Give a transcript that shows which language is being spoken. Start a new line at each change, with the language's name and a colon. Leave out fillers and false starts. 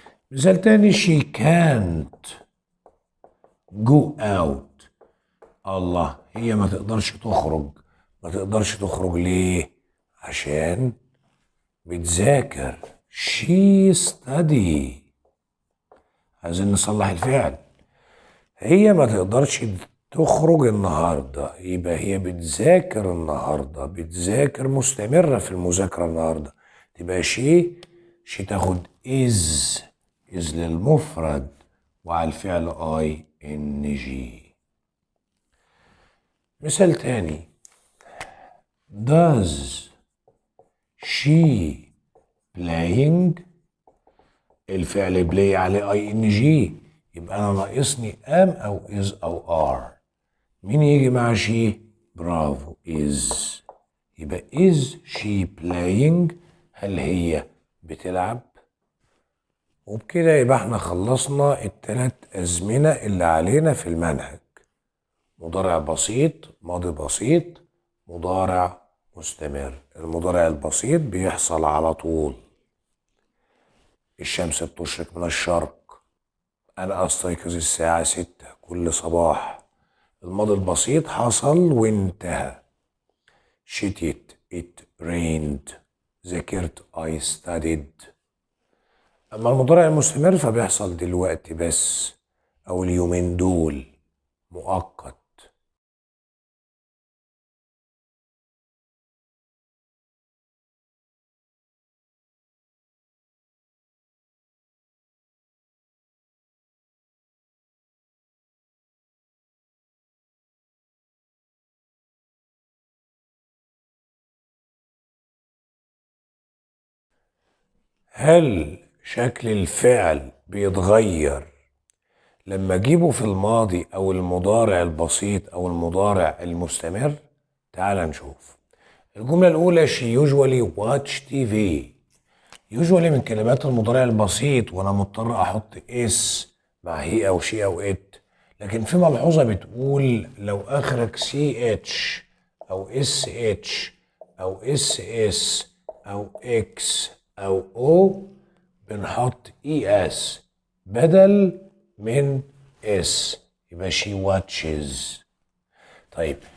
Arabic: مثال تاني:
English: she can't go out.
Arabic: الله، هي ما تقدرش تخرج. ما تقدرش تخرج ليه؟ عشان بتذاكر.
English: she study.
Arabic: عايزين نصلح الفعل. هي ما تقدرش تخرج النهاردة، يبقى هي بتذاكر النهاردة، بتذاكر مستمرة في المذاكرة النهاردة. تبقى شي تاخد is للمفرد وعلى الفعل اي ان جي. مثال تاني:
English: does she playing.
Arabic: الفعل play عليه اي ان جي، يبقى انا ناقصني ام او از او ار. مين يجي مع شي؟ برافو is. يبقى
English: is she playing،
Arabic: هل هي بتلعب؟ وبكده يبقى احنا خلصنا الثلاث أزمنة اللي علينا في المنهج: مضارع بسيط، ماضي بسيط، مضارع مستمر. المضارع البسيط بيحصل على طول. الشمس بتشرق من الشرق، أنا أستيقظ الساعة 6 كل صباح. الماضي البسيط حصل وانتهى. شتيت
English: it rained.
Arabic: ذاكرت
English: I studied.
Arabic: أما المضارع المستمر فبيحصل دلوقتي بس أو اليومين دول، مؤقت. هل شكل الفعل بيتغير لما اجيبه في الماضي او المضارع البسيط او المضارع المستمر؟ تعال نشوف. الجملة الأولى
English: she usually watch TV.
Arabic: usually من كلمات المضارع البسيط وأنا مضطر أحط اس مع هي أو شي أو ات، لكن في ملحوظة بتقول لو آخرك سي اتش أو اس اتش أو اس اس أو اكس أو او بنحط اي اس بدل من اس، يبقى
English: she watches.
Arabic: طيب